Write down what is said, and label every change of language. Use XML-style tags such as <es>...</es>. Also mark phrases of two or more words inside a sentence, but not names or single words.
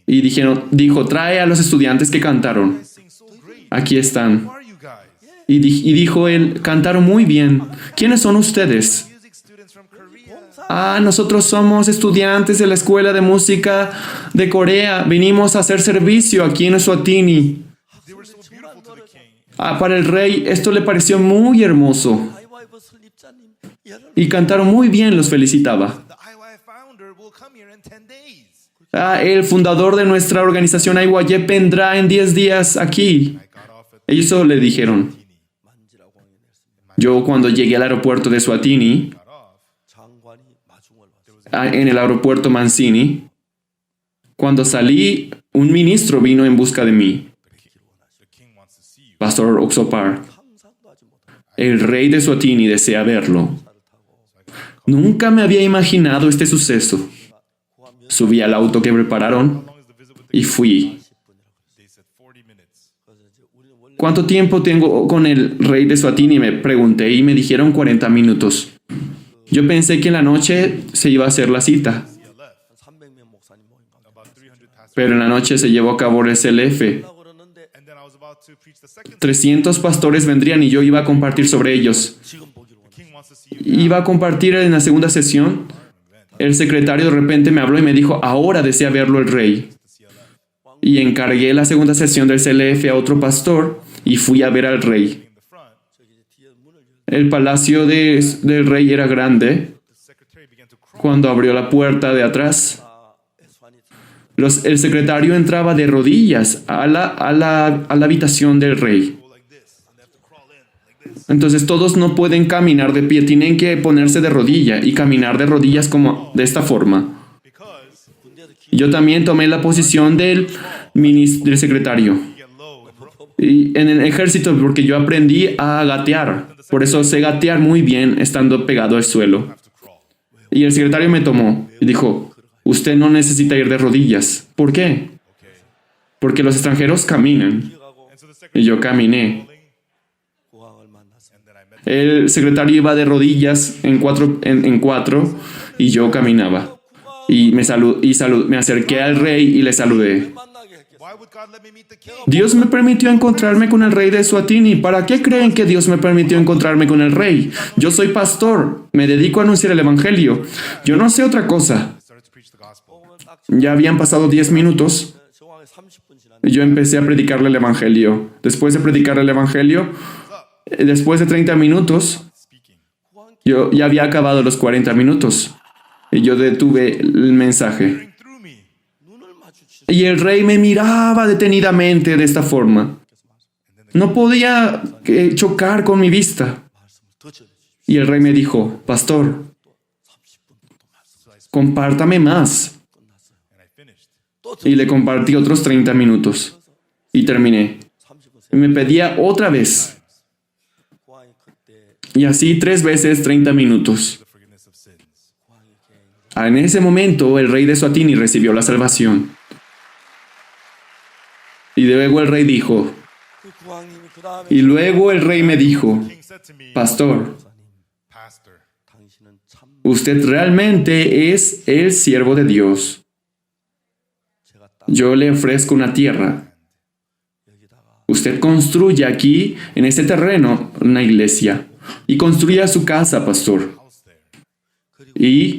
<es>y dijo, trae a los estudiantes que cantaron.</es> <en>Sing so great.</en> <es>Aquí están.</es> <en>Who are you guys?</en> <es>Y dijo él, cantaron muy bien. ¿Quiénes son ustedes?</es> <en>Music students from Korea.</en> <es>Ah, nosotros somos estudiantes de la Escuela de Música de Corea. Venimos a hacer servicio aquí en Eswatini.</es> <en>They were so beautiful to the king.</en> <es>Ah, para el rey esto le pareció muy hermoso.</es> <ko>아이와이브 설립자님 이해를</ko> <es>Y cantaron muy bien, los felicitaba.</es> <en>The IY founder will come here in 10 days.</en> <es>Ah, el fundador de nuestra organización IYE vendrá en 10 días aquí.</es> <en>I got off at</en> <es>Ellos solo le dijeron.</es> <ko>만지라고 확인했습니다.</ko> <es>Yo cuando llegué al aeropuerto de Eswatini,</es> <en>got off.</en> <ko>장관이 마중을 봤어요.</ko> <es>en el aeropuerto Mancini, cuando salí, un ministro vino en busca de mí,</es> <en>The king wants to see you. Pastor Oxopar.</en> <ko>상상도 하지 못한</ko> <es>El rey de Eswatini desea verlo.</es> <ko>차를 타고</ko> <es>Nunca me había imaginado este suceso.</es> <ko>고아 몇</ko> <es>Subí al auto que prepararon</es> <en>How long is the visit with the</en> <es>y fui.</es> <ko>10분이라고.</ko> <en>They said 40 minutes.</en> <ko>그래서 이제 우리는 원래</ko> <es>¿Cuánto tiempo tengo con el rey de Eswatini? Me pregunté y me dijeron 40 minutos. Yo pensé que en la noche se iba a hacer la cita,</es> <ko>한 300명 목사님 모임 가고</ko> <en>About 300 pastors.</en> <es>pero en la noche se llevó a cabo el SLF.</es> <ko>그러는데</ko> <en>And then I was about to preach the second.</en> <es>300 pastores vendrían y yo iba a compartir sobre ellos.</es> <ko>지금 보기로 원해.</ko> <en>King wants to see you.</en> <es>Iba a compartir en la segunda sesión. El secretario de repente me habló y me dijo, ahora desea verlo el rey. Y encargué la segunda sesión del CLF a otro pastor y fui a ver al rey.</es> <en>In the front,</en> <ko>저기 이제 뒤에 문을 열.</ko> <es>El palacio del rey era grande.</es> <en>the secretary began to crawl.</en> <es>Cuando abrió la puerta de atrás,</es> <ko>에스완이</ko> <es>el secretario entraba de rodillas a la habitación del rey.</es> <en>Go like this, and they have to crawl in like this.</en> <es>Entonces todos no pueden caminar de pie, tienen que ponerse de rodilla y caminar de rodillas como de esta forma.</es> <en>Because</en> <ko>군대에도 기</ko> <es>Yo también tomé la posición del secretario.</es> <en>you get low and</en> <es>Y en el ejército, porque yo aprendí a gatear. Por eso sé gatear muy bien estando pegado al suelo.</es> <en>have to crawl.</en> <es>Y el secretario me tomó y dijo, usted no necesita ir de rodillas. ¿Por qué? Porque los extranjeros caminan.</es> <ko>가고</ko> <en>And so the</en> <es>Y</es> <en>secretary</en> <es>yo caminé.</es> <ko>고항을 만났어.</ko> <en>and then I met</en> <es>El secretario iba de rodillas en cuatro y yo caminaba. Y me acerqué al rey y le saludé.</es> <ko>만나게 했겠어.</ko> <en>Why would God let me meet the king?</en> <es>Dios me permitió encontrarme con el rey de Eswatini. ¿Para qué creen que Dios me permitió encontrarme con el rey? Yo soy pastor, me dedico a anunciar el evangelio. Yo no sé otra cosa.</es> <en>I started to preach the gospel.</en> <ko>보면 딱</ko> <es>Ya habían pasado 10 minutos</es> <ko>정확하게 30분 지났는데</ko> <es>y yo empecé a predicarle el evangelio. Después de predicarle el evangelio, después de 30 minutos,</es> <en>Speaking.</en> <es>yo ya había acabado los 40 minutos. Y yo detuve el mensaje.</es> <en>Hearing through me.</en> <ko>눈을 마주치셔서</ko> <es>Y el rey me miraba detenidamente de esta forma. No podía chocar con mi vista.</es> <ko>말씀을 더 전해주십시오.</ko> <es>Y el rey me dijo, pastor,</es> <ko>30분 또 말씀</ko> <es>compártame más.</es> <en>And I finished.</en> <ko>또</ko> <es>Y le compartí otros 30 minutos. Y terminé.</es> <ko>30분</ko> <es>Y me pedía otra vez.</es> <ko>고항이 그때</ko> <es>Y así 3 veces 30 minutos.</es> <en>The forgiveness of sins.</en> <ko>고항이 이렇게</ko> <es>En ese momento el rey de Eswatini recibió la salvación. Y luego el rey dijo,</es> <ko>그 고항님이 그 다음에</ko> <es>y luego el rey me dijo,</es> <en>King said to me,</en> <es>pastor,</es> <en>Pastor,</en> <ko>당신은 참</ko> <es>usted realmente es el siervo de Dios.</es> <ko>제가 딱</ko> <es>Yo le ofrezco una tierra.</es> <ko>여기다가</ko> <es>Usted construye aquí, en este terreno, una iglesia. Y construya su casa, pastor.</es> <en>house there.</en> <es>Y</es>